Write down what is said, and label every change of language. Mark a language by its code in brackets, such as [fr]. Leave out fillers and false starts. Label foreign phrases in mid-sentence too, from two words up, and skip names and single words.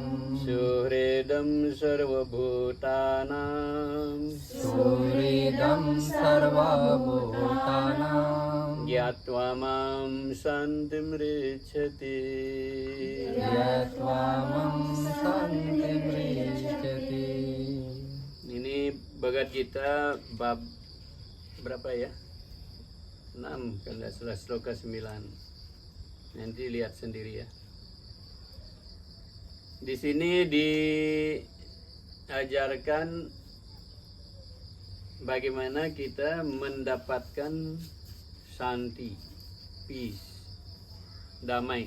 [sa] Suhridam sarvabhutanam Suhridam sarvabhutanam Gyatva mam shantim rechati Yatva mam santim rechati. [id] Ini Bhagavad Gita bab berapa ya? 6 kalau tidak salah, sloka 9. Nanti lihat sendiri ya. Di sini diajarkan bagaimana kita mendapatkan shanti, peace, damai.